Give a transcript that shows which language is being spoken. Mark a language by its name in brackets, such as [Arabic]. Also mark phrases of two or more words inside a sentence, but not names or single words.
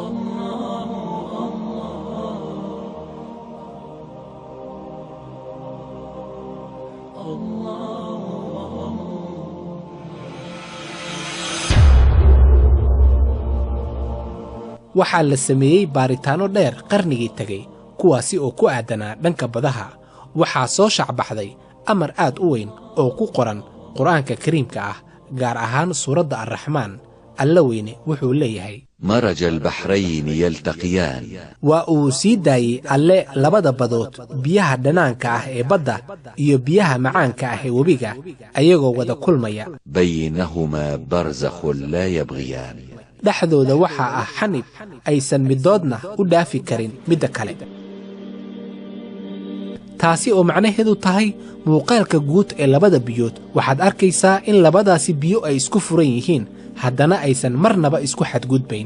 [Somali] waxaa la sameeyey baaritaanno dheer qarnigii tegey, kuwaasi oo ku aadanaa dhanka badaha. waxaa soo shacbaxday amar aad u weyn oo ku qoran qur'aanka kariimka ah, gaar ahaan suuradda arraxmaan. Alla weyne wuxuu leeyahay: [Arabic] مرج البحرين يلتقيان. [Somali] waa uu sii daayey Alle labada badood, biyaha dhanaanka ah ee badda iyo biyaha macaanka ah ee webiga, ayagoo wada kulmaya. [Arabic] بينهما برزخ لا يبغيان. [Somali] dhexdooda waxaa ah xanib aysan middoodna u dhaafi karin midda kale. taasi oo macnaheedu tahay muuqaalka guud ee labada biyood waxaad arkaysaa in labadaasi biyo ay isku furan yihiin, haddana aysan marnaba isku xadgudbayn.